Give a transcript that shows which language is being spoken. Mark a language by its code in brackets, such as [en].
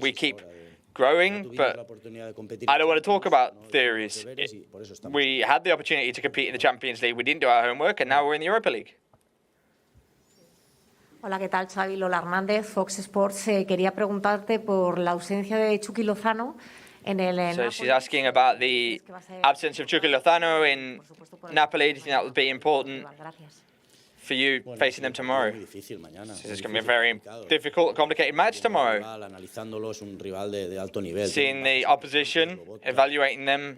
[en] We keep growing, but I don't want to talk about theories. We had the opportunity to compete in the Champions League. We didn't do our homework, and now we're in the Europa League. [es] Hola, ¿qué tal? Xavi Hernández, Fox Sports. Quería preguntarte por la ausencia de Chucky Lozano en el Napoli. [en] So she's asking about the absence of Chucky Lozano in Napoli. Do you think that would be important for you facing them tomorrow? So it's going to be a very difficult, complicated match tomorrow. Seeing the opposition, evaluating them.